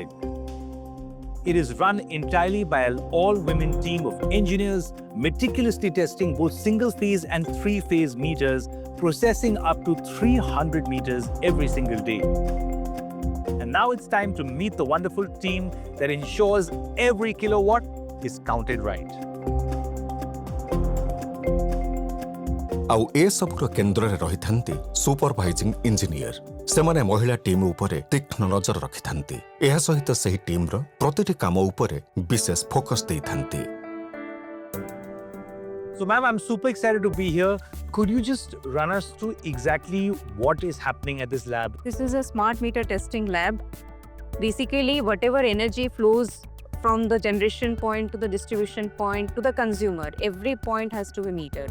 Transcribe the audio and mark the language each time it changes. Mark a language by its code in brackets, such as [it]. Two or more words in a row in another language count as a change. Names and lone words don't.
[en] It is run entirely by an all-women team of engineers, meticulously testing both single-phase and three-phase meters, processing up to 300 meters every single day. And now it's time to meet the wonderful team that ensures every kilowatt is counted right. [or] ଆଉ ଏସବୁର କେନ୍ଦ୍ରରେ ରହିଥାନ୍ତି [en] supervising engineer. [or] ସେମାନେ ମହିଳା ଟିମ୍ ଉପରେ ତୀକ୍ଷ୍ଣ ନଜର ରଖିଥାନ୍ତି। ଏହା ସହିତ ସେହି ଟିମ୍ର ପ୍ରତିଟି କାମ ଉପରେ ବିଶେଷ ଫୋକସ୍ ଦେଇଥାନ୍ତି। [en] So, ma'am, I'm super excited to be here. Could you just run us through exactly what is happening at this lab? This is a smart meter testing lab. Basically, whatever energy flows from the generation point to the distribution point to the consumer, every point has to be metered.